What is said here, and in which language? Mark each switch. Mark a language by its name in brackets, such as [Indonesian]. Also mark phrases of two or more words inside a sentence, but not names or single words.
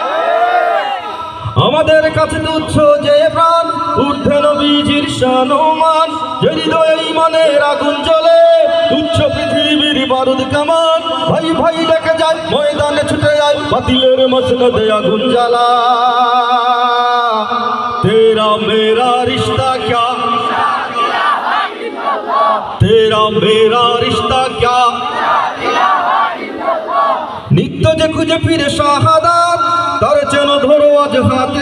[Bangla] আমাদের কাছে তুচ্ছ যে প্রাণ, উঠবে নবীজির শান ও মান। যে হৃদয়ে ঈমানের আগুন জ্বলে, তুচ্ছ পৃথিবীর বারুদ কামান। ভাই ভাই ডেকে যায়, ময়দানে ছুটে যায়, বাতিলের মসনদে আগুন জ্বালা। [Hindi] तेरा मेरा रिश्ता क्या, तेरा मेरा रिश्ता क्या, [Bangla] নিত্য যে খুঁজে ফিরে শাহাদাত, তার যেন ধরো আজ